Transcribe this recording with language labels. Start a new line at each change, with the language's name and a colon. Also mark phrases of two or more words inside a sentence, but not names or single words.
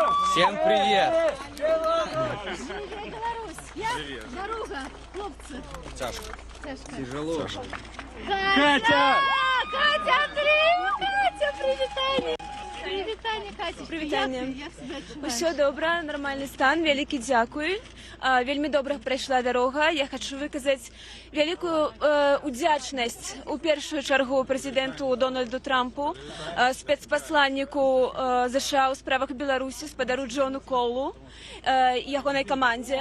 Russian: Всем привет! Привет. Дорога, хлопцы. Тяжко. Тяжело. Катя! Катя, Андрей!
Ukrainian: Катя, привітання! Привітання, Катя. Привітання. Як себе відчуваєш?
Belarusian: Усё добра, нармальны стан, вялікі дзякуй. Вельмі добра прайшла дарога. Я хочу выказаць вялікую удзячнасць у першую чаргу прэзідэнту Дональду Трампу, спецпасланніку ЗША ў справах Беларусі, спадару Джону Колу, ягонай камандзе.